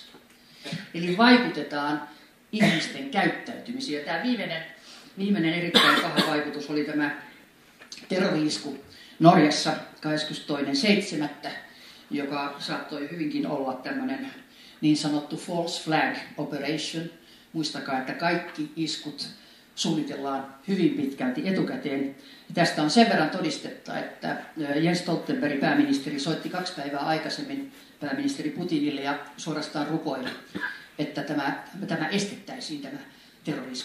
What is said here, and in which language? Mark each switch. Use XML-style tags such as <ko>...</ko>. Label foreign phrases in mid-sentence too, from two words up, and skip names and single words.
<fi>Eli vaikutetaan ihmisten käyttäytymiseen. Ja tämä viimeinen erittäin paha vaikutus oli tämä terrori-isku Norjassa 22.7., joka saattoi hyvinkin olla tämmöinen niin sanottu</fi> <en>false flag operation.</en> <fi>Muistakaa, että kaikki iskut suunnitellaan hyvin pitkälti etukäteen. Ja tästä on sen verran todistetta, että Jens Stoltenberg, pääministeri, soitti 2 päivää aikaisemmin pääministeri Putinille ja suorastaan rukoili, että tämä estettäisiin, tämä terrorisku.</fi>